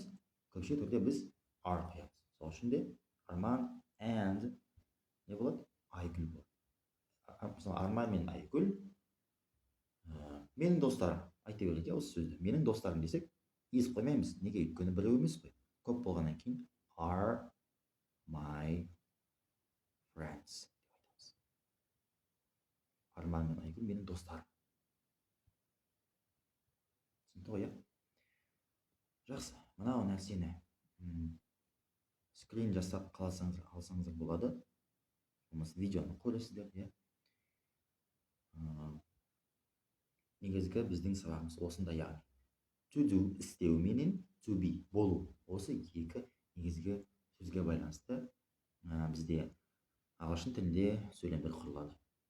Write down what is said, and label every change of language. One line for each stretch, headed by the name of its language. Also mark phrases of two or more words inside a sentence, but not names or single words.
Kazakh: Көпше түрде біз are қоямыз. Сол үшін де Арман and не болады? Айгүл болады. Мысалы, Арман мен Айгүл менің достарым. Айта берейік осы сөзді. Менің достарым десек, is қоймаймыз. Неге? Өйткені біреу емес қой. Көп болғаннан кейін
English: are my friends.
Kazakh: Арман мен Айгүл менің достарым. Түсінді ғой, иә? Жақсы, мынау нәрсені скрин жасап алсаңыздар болады. Болмаса видеоны көресіздер, иә? Негізгі біздің сабағымыз осында, яғни
English: to do
Kazakh: істеу менен
English: to be
Kazakh: болу. Осы екі негізгі сөзге байланысты бізде ағылшын тілінде сөйлемдер құрылады.